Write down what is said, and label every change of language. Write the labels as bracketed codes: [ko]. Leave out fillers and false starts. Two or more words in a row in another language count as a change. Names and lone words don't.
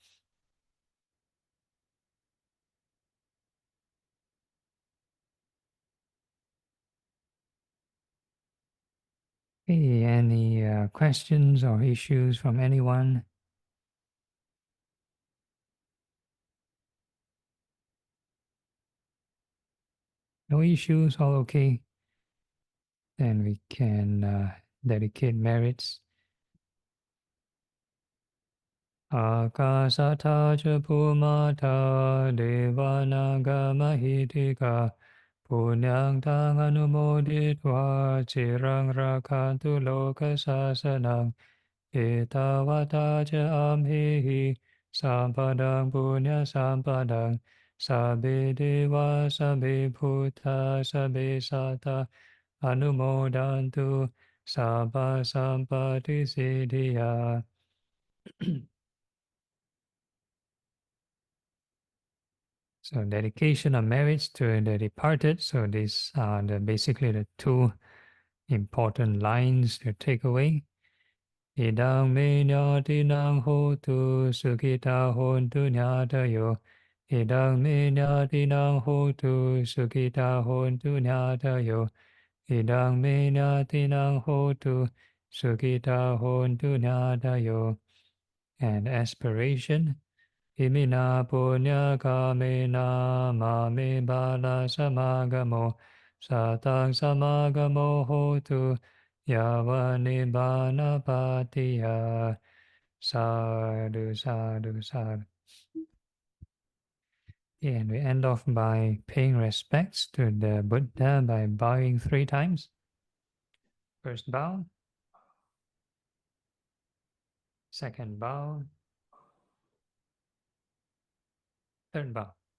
[en] Okay, any questions or issues from anyone? No issues, all okay. Then we can dedicate merits. [pi] Akasata ca Bhumata Devanaga Mahitika Punyang Tang Anumoditva Chirang Rakantu Loka Sasanang Etavata ca Amhihi Sampadang Punya Sampadang Sabe Deva Sabe Bhuta Sabe Sata Anumodantu Sabha Sampati Siddhya. [en] So dedication of merits to the departed. So these are basically the two important lines to take away. [pi] Idang me nyati nang hotu sukita hontu nyatayo. Idang me nyati nang hotu sukita hontu nyatayo. Idang me nyati nang hotu sukita hontu nyatayo. [en] And aspiration. [pi] Imina punya kamena mame bala samagamo satang samagamo hotu yava nibbana patiya. Sadhu, sadhu, sadhu. [en] And we end off by paying respects to the Buddha by bowing 3 times. First bow. Second bow. Third bow.